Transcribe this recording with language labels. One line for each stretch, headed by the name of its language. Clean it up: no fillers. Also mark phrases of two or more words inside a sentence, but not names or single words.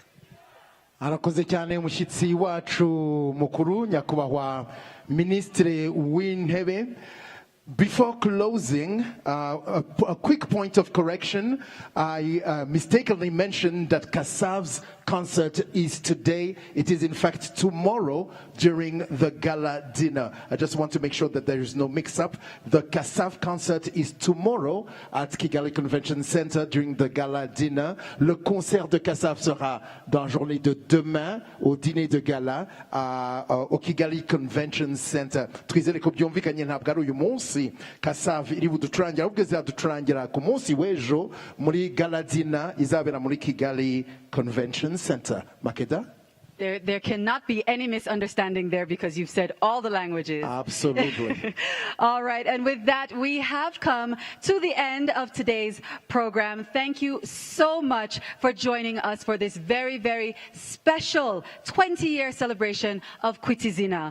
Kinyarwanda: Arakoze cyane umushyitsi wacu mukuru nyakubahwa Ministre w'Intebe.
English: Before closing, a quick point of correction. I mistakenly mentioned that Kasav's concert is today. It is in fact tomorrow during the gala dinner. I just want to make sure that there is no mix-up. The Kasav concert is tomorrow at Kigali Convention Center during the gala dinner.
French: Le concert de Kasav sera dans la journée de demain au dîner de gala au Kigali Convention Center.
Kinyarwanda: Twizere ko byumvikanye ntabwo ari uyu munsi Kasav iri buducurangira, ahubwo izaducurangira ku munsi w'ejo muri
English: gala dinner
Kinyarwanda: izabera muri Kigali Convention Center.
English: Makeda? There cannot be any misunderstanding there because you've said all the languages. Absolutely. All right, and with that, we have come to the end of today's program. Thank you so much for joining us for this very, very special 20-year celebration of Kwita Izina.